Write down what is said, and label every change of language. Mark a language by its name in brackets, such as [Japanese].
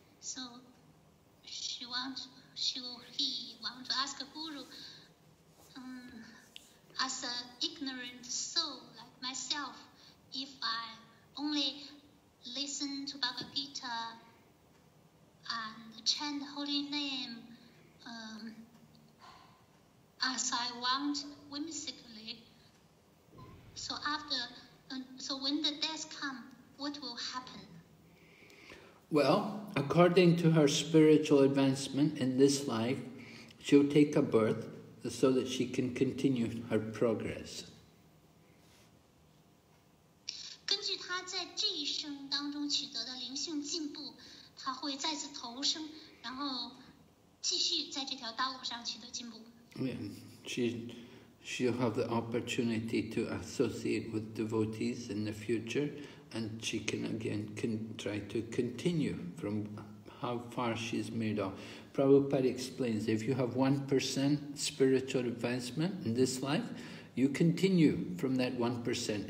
[English] So he wants to ask Guru, as an ignorant soul like myself, if I only listen to Bhagavad Gita and chant the holy name as I want whimsically, so when the death comes, what will happen? Well, according to her spiritual advancement in this life, she'll take a birth so that she can continue her progress. [Chinese] 根据她在这一生当中取得的灵性进步，她会再次投生，然后继续在这条道路上取得进步。 [English] Yeah, she'll have the opportunity to associate with devotees in the future, and she can try to continue from how far she's made off. Prabhupada explains, if you have 1% spiritual advancement in this life, you continue from that 1%.